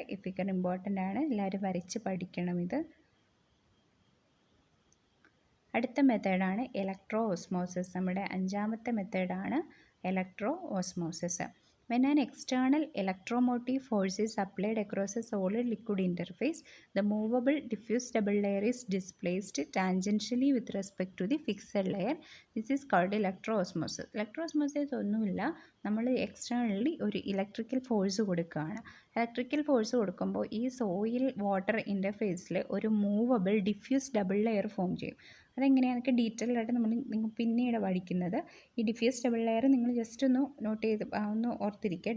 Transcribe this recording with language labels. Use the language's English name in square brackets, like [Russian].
[Malayalam] ഈ figure important ആണ്, എല്ലാവരും വരച്ച് പഠിക്കണം ഇത്. അടുത്ത മെത്തേഡാണ് ഇലക്ട്രോ ഓസ്മോസിസ്. നമ്മുടെ 5ാമത്തെ മെത്തേഡാണ് electro osmosis. [English] When an external electromotive force is applied across a solid liquid interface, the movable diffuse double layer is displaced tangentially with respect to the fixed layer. This is called electroosmosis. [Malayalam] Electroosmosis ഒന്നുമില്ല, നമ്മൾ externally ഒരു electrical force കൊടുക്കുകയാണ്. Electrical force കൊടുക്കുമ്പോൾ ഈ soil water ഇൻ്റർഫേസിൽ ഒരു movable diffuse double layer form ചെയ്യും. അതെങ്ങനെയാണെന്നൊക്കെ detail ആയിട്ട് നിങ്ങൾ പിന്നീട് പഠിക്കുന്നത്. ഈ ഡിഫ്യൂസ് ഡബിൾ ലെയർ നിങ്ങൾ ജസ്റ്റ് ഒന്ന് നോട്ട് ചെയ്ത് ഒന്ന് ഓർത്തിരിക്കുക.